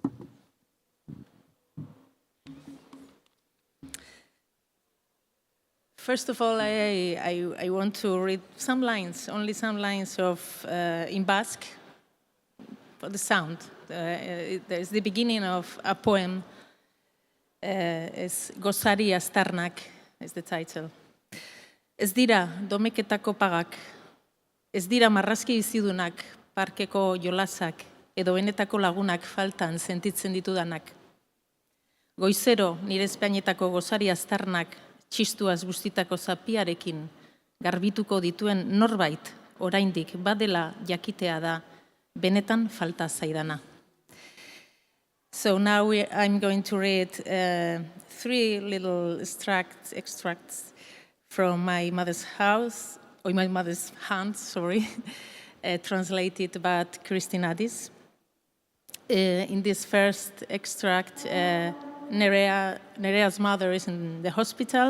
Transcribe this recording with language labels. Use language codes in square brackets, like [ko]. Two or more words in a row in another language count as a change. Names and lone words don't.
[en] First of all, I want to read some lines, only some lines of in Basque for the sound. There's the beginning of a poem. It's Gozari Astarnak is the title. [eu] Ez dira domeketako pagak, ez dira marrazki bizidunak, parkeko jolasak, edo benetako lagunak faltan sentitzen ditudanak. Goizero nire Espainetako gozari aztarnak, txistuaz bustitako zapiarekin, garbituko dituen norbait, oraindik badela jakitea da, benetan falta zaidana. [en] So now I'm going to read 3 little extracts from my mother's house, or my mother's hand, sorry, translated by Kristen Addis. In this first extract, Nerea's mother is in the hospital.